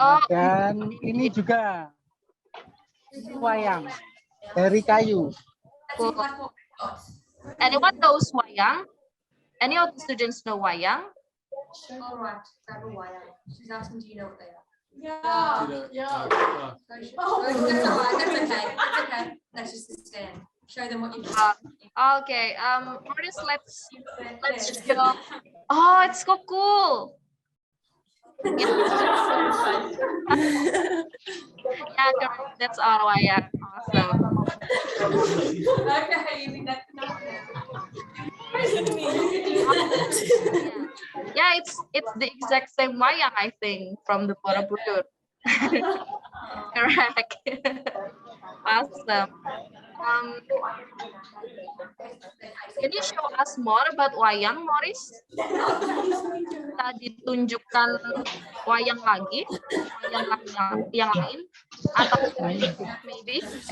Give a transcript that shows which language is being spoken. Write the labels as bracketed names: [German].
[Indonesian] Dan ini juga wayang dari kayu. [English] Cool. Anyone knows wayang? Any of the students know wayang? All right, grab a wire. She's asking, do you know what they are? Yeah. That's all right. That's okay. That's okay. That's just a stand. Show them what you've done. Okay. Morris, let's go. Oh, it's so cool. Yeah, correct. That's our wayang. Awesome. Okay, you think that's enough now? Yeah, it's the exact same wayang, I think, from the Borobudur. Correct. Awesome. Can you show us more about wayang, Morris? [Indonesian] Kita ditunjukkan wayang lagi, wayang yang lain, atau maybe?